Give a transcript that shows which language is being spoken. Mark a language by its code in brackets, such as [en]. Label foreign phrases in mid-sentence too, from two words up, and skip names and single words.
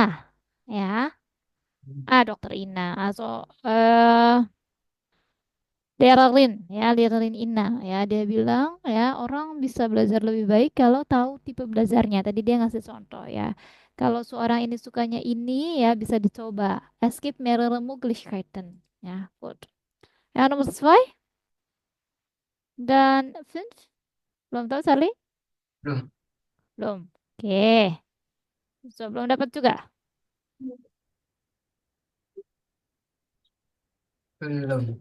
[id] Ya. Dokter Ina. Darlin, ya, Darlin Ina, ya, dia bilang, ya, orang bisa belajar lebih baik kalau tahu tipe belajarnya. Tadi dia ngasih contoh, ya. Kalau seorang ini sukanya ini, ya, bisa dicoba. [de] Es gibt mehrere Möglichkeiten. [id] Ya, gut. Ya, nomor sesuai. Dan fünf, belum tahu, Charlie? Belum. Belum. Oke. So, belum dapat juga? Belum.